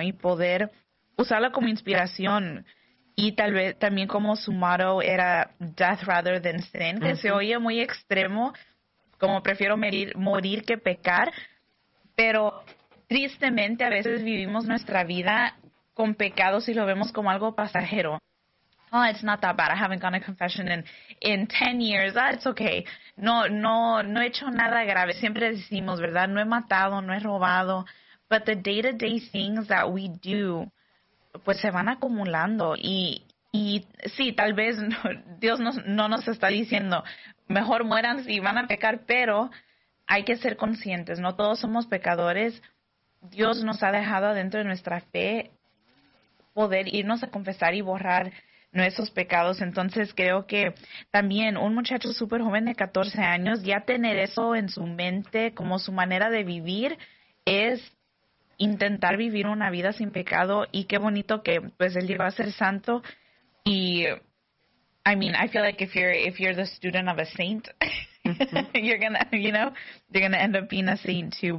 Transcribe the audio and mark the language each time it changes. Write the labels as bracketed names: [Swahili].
[Spanish] Y poder usarlo como inspiración. Y tal vez también como su motto era [English] death rather than sin, [Spanish] que se oye muy extremo, como prefiero morir que pecar. Pero tristemente a veces vivimos nuestra vida con pecados y lo vemos como algo pasajero. [English] Oh, it's not that bad. I haven't gone to confession in 10 years. [Spanish] Ah, [English] it's okay. [Spanish] No he hecho nada grave. Siempre decimos, ¿verdad? No he matado, no he robado. [English] But the day-to-day things that we do, [Spanish] pues se van acumulando. Y sí, tal vez Dios no nos está diciendo, mejor mueran si van a pecar, pero hay que ser conscientes, ¿no? Todos somos pecadores. Dios nos ha dejado adentro de nuestra fe poder irnos a confesar y borrar nuestros pecados. Entonces creo que también un muchacho súper joven de 14 años, ya tener eso en su mente como su manera de vivir es intentar vivir una vida sin pecado. Y qué bonito que pues él llegó a ser santo. [English] Y I mean, I feel like if you're the student of a saint, you're gonna end up being a saint too.